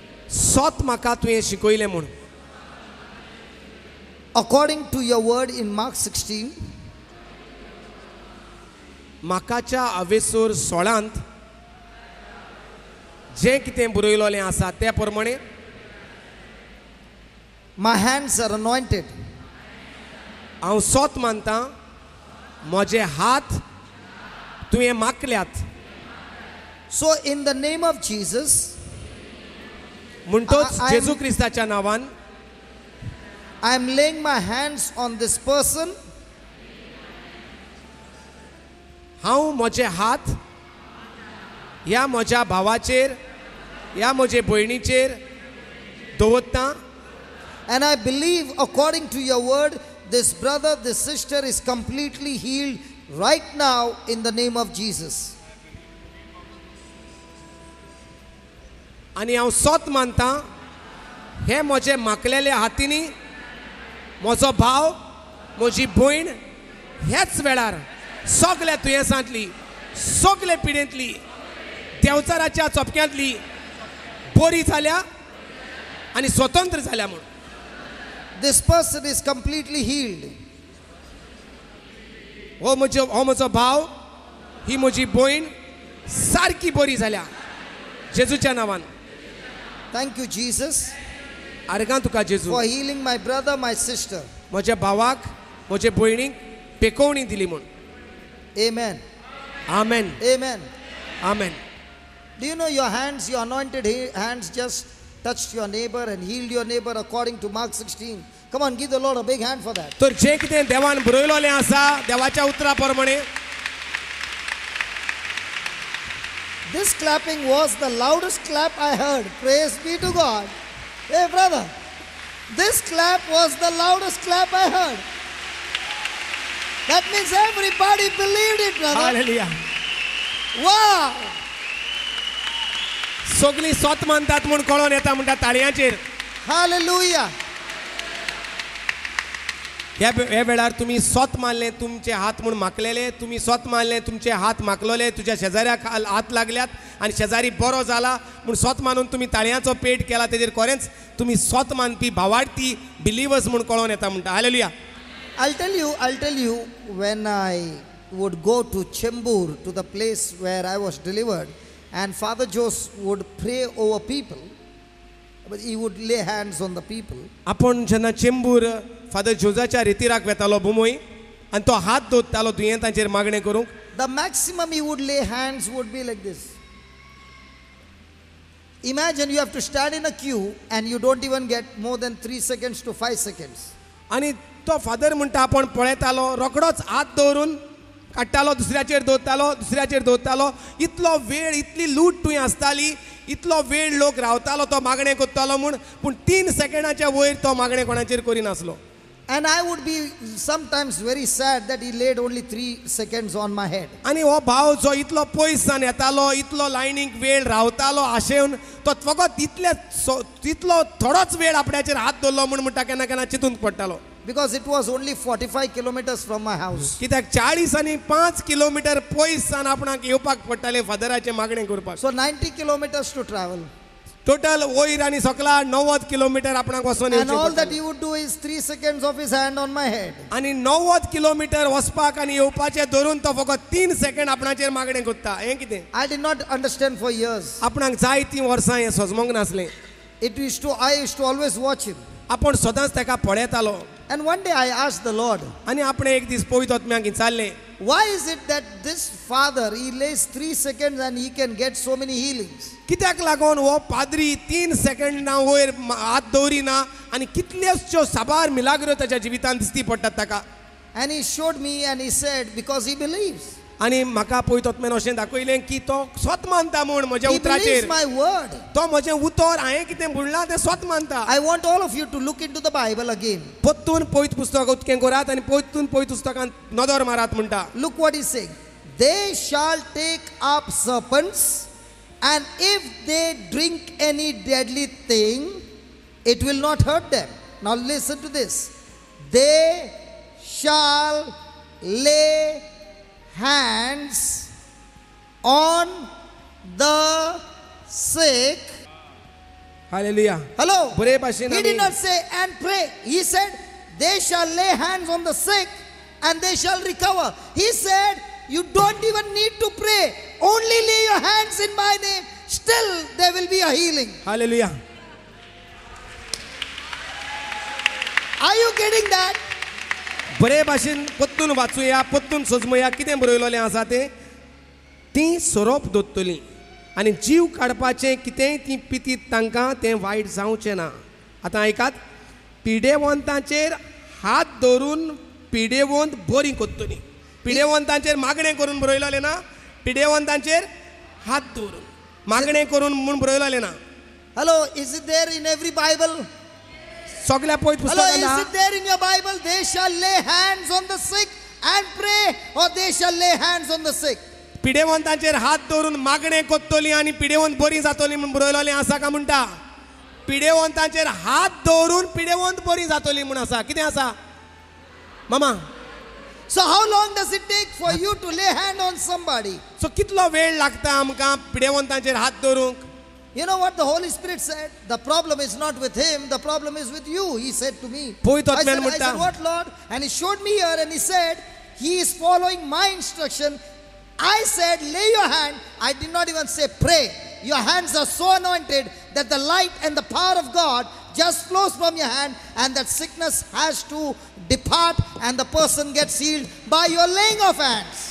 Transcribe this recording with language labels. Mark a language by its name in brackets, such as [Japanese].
[Goan Konkani] स्वत म्हाका तुवें शिकयलें म्हूण. [English] According to your word in Mark 16, [Goan Konkani] माकाच्या आवेसूर 16 जें कितें बरयलोलें आसा त्या प्रमाणे [English] my hands are anointed. [Goan Konkani] हांव स्वत मानतां म्हजे हात तुवें माकल्यात. [English] So in the name of Jesus, [Goan Konkani] म्हणटोच [English] I- [Goan Konkani] जेजू क्रिस्ताच्या नांवान [English] I am laying my hands on this person [Goan Konkani] हांव म्हजे हात ह्या म्हज्या भावाचेर, ह्या म्हजे भयणीचेर दवरतां. [English] and I believe according to your word, this brother, this sister is completely healed right now in the name of Jesus. [Goan Konkani] आनी हांव स्वत मानतां हे म्हजे माकलेले हातींनी म्हजो भाव, म्हजी भयण ह्याच वेळार सगल्या दुयेंसांतली, सगले पिडेंतली, देंवचाराच्या चोपक्यांतली बरी जाल्या आनी स्वतंत्र जाल्या म्हूण. [English] This person is completely healed. [Goan Konkani] हो म्हजो भाव, ही म्हजी भयण सारकी बरी जाल्या जेजूच्या नांवान. [English] Thank you, Jesus, [Goan Konkani] आर्गां तुका जेजू. [English] for healing my brother, my sister. [Goan Konkani] म्हज्या भावाक, म्हजे भयणीक पेकोवणी दिली म्हूण. [English] Amen. [Goan Konkani] Amen, [English] Amen. [Goan Konkani] Amen. [English] Do you know your hands, your anointed hands just touched your neighbor and healed your neighbor according to Mark 16? Come on, give the Lord a big hand for that. [Goan Konkani] तर जें कितें देवान बरयलोलें आसा देवाच्या उतरा प्रमाणे [English] This clapping was the loudest clap I heard. Praise be to God. Hey, brother. This clap was the loudest clap I heard. That means everybody believed it, brother. [Goan Konkani] Hallelujah. [English] Wow. [Goan Konkani] सगळी स्वत मानतात म्हूण कळोन येता म्हणटा ताळयांचेर. [English] Hallelujah. [Goan Konkani] ह्या वेळार तुम्ही स्वत मानले तुमचे हात म्हूण माकलेले, तुम्ही स्वत मानले तुमचे हात माकलोले, तुझ्या शेजाऱ्याक हात लागल्यात आणि शेजारी बरो जाला म्हूण स्वत मानून तुम्ही ताळयांचो पेट केला. तेजेर खरेंच तुम्ही स्वत मानपी भावार्थी बिलिवर्स म्हूण कळोन येता म्हणटा. Hallelujah. [English] I'll tell you, when I would go to Chembur, to the place where I was delivered, and Father Jose would pray over people, but he would lay hands on the people. [Goan Konkani] आपण जेन्ना Chembur father जोजाच्या रितीराक वेतालो बुमोय आणि तो हात दवरतालो दुयेंतांचेर मागणें करूंक, [English] The maximum he would lay hands would be like this. Imagine you have to stand in a queue and you don't even get more than 3 seconds to 5 seconds. [Goan Konkani] आणि तो father म्हणटा आपण पळयतालो रोखडोच हात दवरून काडटालो, दुसऱ्याचेर दवरतालो. इतलो वेळ, इतली लूट तुवें आसताली, इतलो वेळ लोक रावतालो तो मागणें करतालो म्हूण, पूण 3 सेकंडाच्या वयर तो मागणें कोणाचेर करिनासलो. [English] And I would be sometimes very sad that he laid only 3 seconds on my head. [Goan Konkani] आणि हो भाव जो इतलो पयसान येतालो, इतलो लायनीक वेळ रावतालो आशेवन, तो फकत इतलो थोडोच वेळ आपल्याचेर हात दवरलो म्हूण म्हणटा केन्ना केन्ना चिंतून पडटालो. [English] Because it was only 45 kilometers from my house. [Goan Konkani] कित्याक 40 आनी 5 किलोमीटर पयसान आपणाक येवपाक पडटालें फादराचें मागणें करपाक. [English] So 90 kilometers to travel. [Goan Konkani] Total वयर आनी सकला 90 किलोमीटर आपणाक वचोन [English] And all [Goan Konkani] येवचें [English] that [Goan Konkani] पडटालें. [English] he would do is 3 seconds of his hand on my head. [Goan Konkani] आनी 90 किलोमीटर वचपाक आनी येवपाचें धरून तो फकत 3 सेकंड आपणाचेर मागणें करता. हें कितें? [English] I did not understand for years. [Goan Konkani] आपणाक जायतीं वर्सां हें सजमोंक नासलें. [English] I used to always watch him. [Goan Konkani] आपूण सदांच ताका पळयतालो. [English] And one day I asked the Lord, [Goan Konkani] आनी आपणें एक दीस पवित्र आत्म्याक विचारलें, [English] why is it that this father, he lays 3 seconds and he can get so many healings? [Goan Konkani] कित्याक लागून हो पाद्री 3 सेकंडां वयर हात दवरिना आनी कितल्योश्यो साबार मिलाग्रो ताच्या जिवितांत दिसती पडटात ताका. [English] And he showed me and he said, because he believes. [Goan Konkani] आनी म्हाका पवित्र आत्म्यान अशें दाखयलें की तो स्वत मानता म्हूण म्हज्या [English] He believes [Goan Konkani] उतराचेर. [English] my word. [Goan Konkani] तो म्हजें उतर हांवें कितें म्हणलां तें स्वत मानता. [English] I want all of you to look into the Bible again. [Goan Konkani] परतून पवित्र पुस्तक उतकें करात आनी परतून पवित्र पुस्तकांत नदर मारात म्हणटा. [English] Look what he's saying. They shall take up serpents, and if they drink any deadly thing, it will not hurt them. Now listen to this. They shall lay hands on the sick. [Goan Konkani] Hallelujah. [English] Hello. [Goan Konkani] बरे भाशेन [English] He [Goan Konkani] आमी- [English] did not say and pray. He said they shall lay hands on the sick and they shall recover. He said you don't even need to pray. Only lay your hands in my name. Still there will be a healing. [Goan Konkani] Hallelujah. [English] Are you getting that? [Goan Konkani] बरे भाशेन पत्तून वाचूया, पत्तून सजमुया. कितें बरयलोलें आसा तें? ती सोरोप दोत्तली आनी जीव काडपाचें कितेंय ती पितीत तांकां तें वायट जावचें ना. आतां आयकात. पिडेवंतांचेर हात दवरून पिडेवंत बरी कोत्तली. पिडेवंतांचेर मागणें करून बरयलोलें ना, पिडेवंतांचेर हात दवरून मागणें करून म्हूण बरयलोलें ना. [English] Hello, is it there in every Bible? [Goan Konkani] सगल्या पवित्र [English] Hello, [Goan Konkani] पुस्तकांत [English] is it there in your Bible? They shall lay hands on the sick and pray, or they shall lay hands on the sick. [Goan Konkani] पिडेवंतांचेर हात दवरून मागणें कोत्तली आनी पिडेवंत बरी जातली म्हूण बरयलोलें आसा का म्हणटा? पिडेवंतांचेर हात दवरून पिडेवंत बरी जातली म्हूण आसा. कितें आसा मामा? [English] So how long does it take for you to lay hand on somebody? [Goan Konkani] So कितलो वेळ लागता आमकां पिडेवंतांचेर हात दवरूंक? [English] You know what the Holy Spirit said? The problem is not with him, the problem is with you. He said to me. [Goan Konkani] पवित्र [English] I [Goan Konkani] आत्म्यान म्हणटा, [English] what Lord? And he showed me here and he said, he is following my instruction. I said, lay your hand. I did not even say pray. Your hands are so anointed that the light and the power of God just flows from your hand, and that sickness has to depart and the person gets healed by your laying of hands.